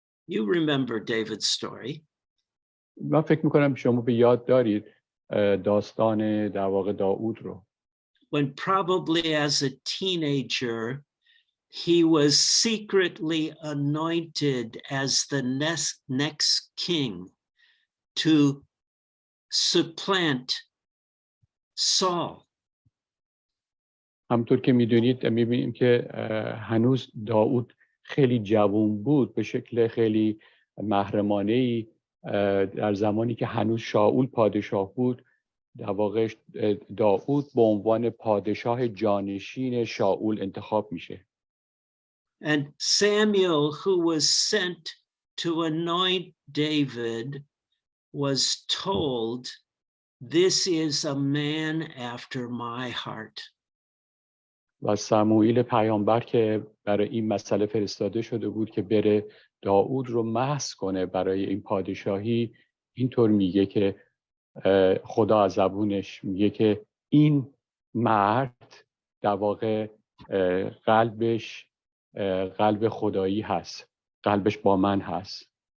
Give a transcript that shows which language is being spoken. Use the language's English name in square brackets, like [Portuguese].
[English] You remember David's story. [Persian] من فکر میکنم شما به یاد دارید داستان در واقع داوود رو. [English] When probably as a teenager he was secretly anointed as the next king to supplant Saul. [Persian] همطور که میبینیم که هنوز داوود خیلی جوان بود، به شکل خیلی محرمانه‌ای در زمانی که هنوز شاول پادشاه بود، در واقع داوود به عنوان پادشاه جانشین شاول انتخاب میشه. [English] And Samuel, who was sent to anoint David, was told, "This is a man after my heart." [Persian] و سموئیل پیامبر که برای این مسئله فرستاده شده بود که بره داوود رو محض کنه برای این پادشاهی، اینطور میگه که خدا از زبونش میگه که این مرد در واقع قلبش قلب خدایی هست، قلبش با من هست.